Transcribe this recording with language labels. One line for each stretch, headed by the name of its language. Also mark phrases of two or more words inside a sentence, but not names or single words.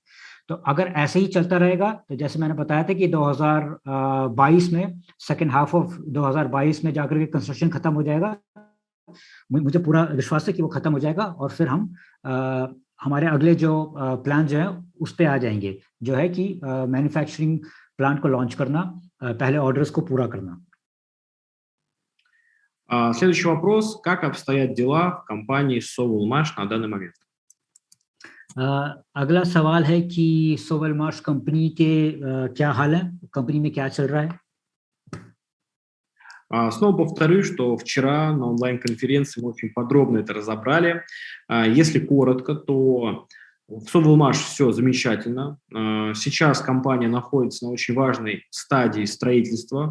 Hindi: तो अगर ऐसे ही चलता रहेगा तो जैसे मैंने बताया था कि 2022 में
English: second half of
Hindi: 2022 में जाकर के कंस्ट्रक्शन खत्म हो जाएगा। मुझे पूरा विश्वास है कि वो खत्म हो जाएगा और फिर हम हमारे अगले जो प्लान जो है उस पे आ जाएंगे, जो है कि
English: manufacturing plant
Hindi: को लॉन्च करना, पहले ऑर्डर्स को पूरा करना।
Russian: Следующий вопрос. Как обстоят дела в компании Sovelmash на данный момент?
Hindi: अगला सवाल है कि Sovelmash कंपनी के क्या हाल है, कंपनी में क्या चल रहा है।
Russian: Снова повторюсь, что вчера на онлайн-конференции мы очень подробно это разобрали. Если коротко, то в Sovelmash все замечательно. Сейчас компания находится на очень важной стадии строительства.